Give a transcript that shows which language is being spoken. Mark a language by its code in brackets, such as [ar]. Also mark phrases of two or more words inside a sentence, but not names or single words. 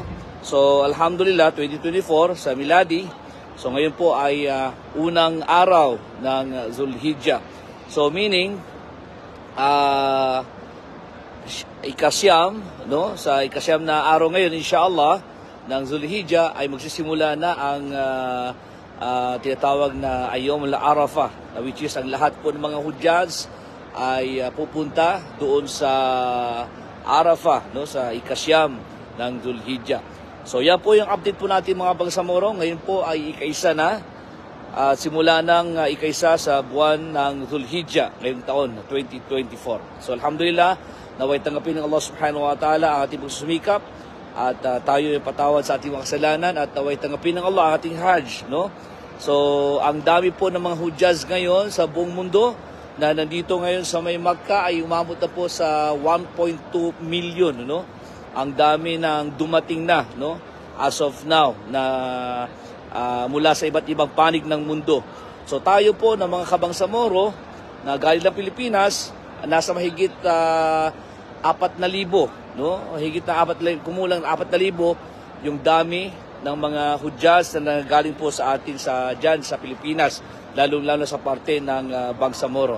[tl] So alhamdulillah 2024 sa miladi. So ngayon po ay unang araw ng Zulhijjah. So meaning ikasyam, no? Sa ikasyam na araw ngayon inshallah ng Zulhijjah ay magsisimula na ang tinatawag na Ayyam al-Arafah, [en] which is [tl] ang lahat po ng mga Hujjaz ay pupunta doon sa Arafah, no, sa ikasyam ng Zulhijjah. So yan po yung update po natin mga bangsamoro. Ngayon po ay ikaisa na, simula ng ikaisa sa buwan ng Zulhijjah ngayong taon 2024. So alhamdulillah, naway tanggapin ng Allah [ar] سبحانه وتعالى [tl] ang ating pagsumikap at tayo yung patawad sa ating mga kasalanan at naway tanggapin ng Allah ang ating hajj, no? So ang dami po ng mga Hujjaz ngayon sa buong mundo na nandito ngayon sa may Makkah ay umabot na po sa 1.2 million, no? Ang dami ng dumating na, no? [en] As of now [tl] na mula sa iba't ibang panig ng mundo. So tayo po ng mga kabangsamoro na galing ng Pilipinas, nasa mahigit 4,000, no? Mahigit na 4,000, kumulang 4,000 yung dami ng mga Hujjaz na nagaling po sa atin dyan sa Pilipinas, lalo-lalo sa parte ng Bangsamoro.